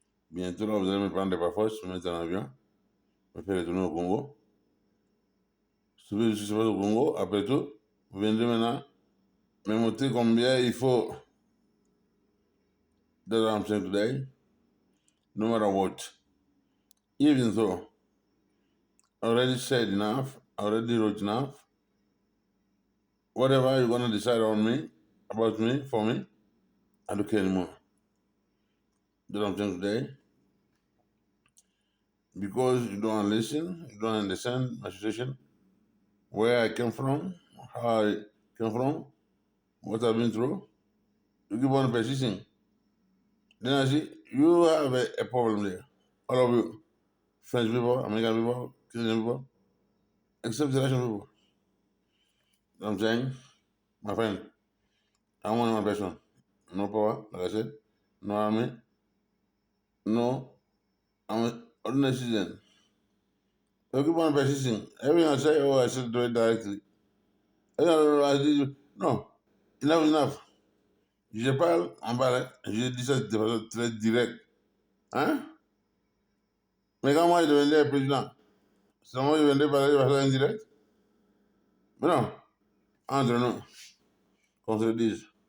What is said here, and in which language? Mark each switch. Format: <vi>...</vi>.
<fr>Bientôt, là, vous allez me prendre par force, me mettre en avion, me faire retourner au Congo. Si je suis au Congo, après tout, vous viendrez maintenant me montrer combien il faut</fr> <en>that I'm saying today, no matter what. Even though I already said enough, I already wrote enough, whatever you're gonna decide on me, about me, for me, I don't care anymore. That I'm saying today. Because you don't listen, you don't understand my situation, where I came from, how I came from, what I've been through, you keep on persisting. Then I see you have a problem there. All of you, French people, American people, Canadian people, except the Russian people. You know what I'm saying? My friend, I'm one person. No power, like I said, no army, no, I'm an ordinary citizen. So keep on persisting. Everything I say, oh, I should do it directly. No, enough, enough.</en> <fr>Je parle en bas, je dis ça de façon très directe. Hein? Mais quand moi je devenais président, c'est moi je devenais parler de façon indirecte? Mais non, entre nous, qu'on se dise.</fr>